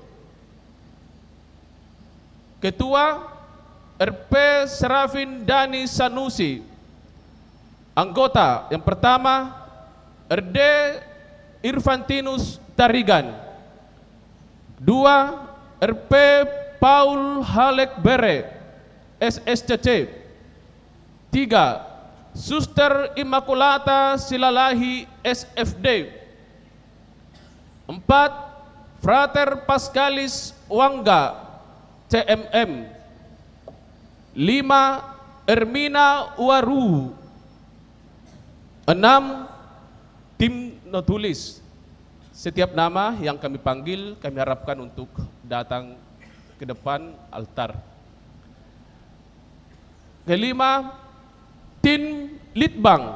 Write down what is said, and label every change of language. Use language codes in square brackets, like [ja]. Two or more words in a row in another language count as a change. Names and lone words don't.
[id] Ketua RP Serafin Dani Sanusi. Anggota yang pertama RD Irfantinus Tarigan. 2 RP Paul Halek Bere, SSCC. 3 Suster Immaculata Silalahi, SFD. 4 Frater Pascalis Wangga, CMM. 5 Ermina Waru. 6 Tim Notulis. Setiap nama yang kami panggil kami harapkan untuk datang ke depan altar. Kelima Tim Litbang.